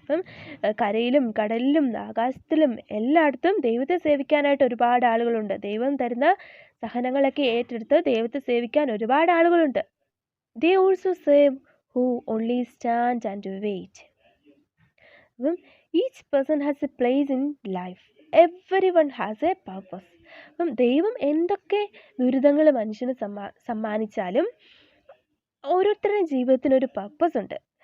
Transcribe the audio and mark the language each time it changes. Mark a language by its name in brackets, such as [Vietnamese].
[Malayalam] അപ്പം കരയിലും കടലിലും ആകാശത്തിലും എല്ലായിടത്തും ദൈവത്തെ സേവിക്കാനായിട്ട് ഒരുപാട് ആളുകളുണ്ട്. ദൈവം തരുന്ന സഹനങ്ങളൊക്കെ ഏറ്റെടുത്ത് ദൈവത്തെ സേവിക്കാൻ ഒരുപാട് ആളുകളുണ്ട്. [English] They also save who only stand and wait. അപ്പം each person has a place in life. Everyone has a purpose. [Malayalam] അപ്പം ദൈവം എന്തൊക്കെ ദുരിതങ്ങൾ മനുഷ്യന് സമ്മാനിച്ചാലും ഓരോരുത്തരുടെയും ജീവിതത്തിനൊരു പർപ്പസ് ഉണ്ട്.